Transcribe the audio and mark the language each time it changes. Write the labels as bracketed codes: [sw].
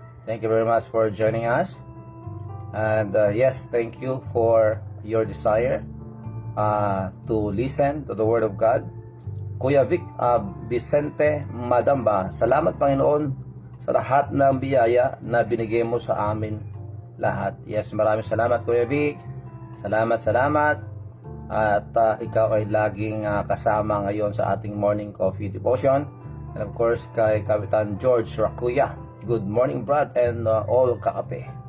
[en] Thank you very much for joining us. And yes, thank you for your desire to listen to the Word of God. [tl] Kuya Vic Vicente Madamba, salamat Panginoon sa lahat ng biyaya na binigay mo sa amin lahat. Yes, maraming salamat Kuya Vic. Salamat. At ikaw ay laging kasama ngayon sa ating [en] morning coffee devotion. And of course, kay Kapitan George Rakuya. Good morning, Brad, and all kakape.